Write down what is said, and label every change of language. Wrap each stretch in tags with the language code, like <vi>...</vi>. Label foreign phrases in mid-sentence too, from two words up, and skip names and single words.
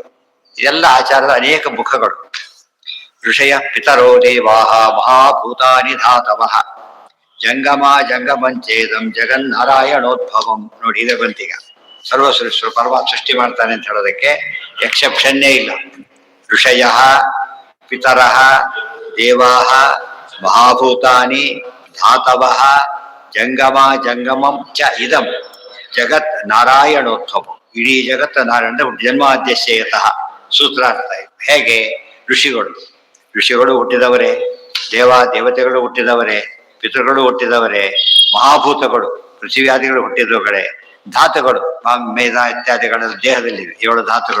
<kn>ಇದೆಲ್ಲ ಆಚಾರದ ಅನೇಕ ಮುಖಗಳು.</kn> <sa>ಋಷಯ ಪಿತರೋ ದೇವಾಹ ಮಹಾಭೂತಾನಿ ಧಾತವಃ ಜಂಗಮಂಚೇದಂ ಜಗನ್ನಾರಾಯಣೋದ್ಭವಂ.</sa> <kn>ನೋಡಿ, ಇದೇ ಬಂತೀಗ. ಸರ್ವಸೃಷ್ಟಿ ಪರಮಾತ್ಮ ಸೃಷ್ಟಿ ಮಾಡ್ತಾನೆ ಅಂತ ಹೇಳೋದಕ್ಕೆ ಎಕ್ಸೆಪ್ಷನ್ನೇ ಇಲ್ಲ.</kn> <sa>ಋಷಯ ಪಿತರಃ ದೇವಾಹ ಮಹಾಭೂತಾನಿ ಧಾತವಃ ಜಂಗಮಂ ಚ ಇದಂ ಜಗತ್ ನಾರಾಯಣೋದ್ಭವಂ.</sa> <kn>ಇಡೀ ಜಗತ್ತು ನಾರಾಯಣ ಜನ್ಮಾದ್ಯಸ್ಯತಃ ಸೂತ್ರಾರ್ಥ ಇದು. ಹೇಗೆ? ಋಷಿಗಳು ಹುಟ್ಟಿದವರೇ, ದೇವತೆಗಳು ಹುಟ್ಟಿದವರೇ, ಪಿತೃಗಳು ಹುಟ್ಟಿದವರೇ, ಮಹಾಭೂತಗಳು ಪೃಥ್ವಿಯಾದಿಗಳು ಹುಟ್ಟಿದವುಗಳೇ, ಧಾತುಗಳು ಮೇಧ ಇತ್ಯಾದಿಗಳ ದೇಹದಲ್ಲಿವೆ 7 ಧಾತುಗಳು.</kn>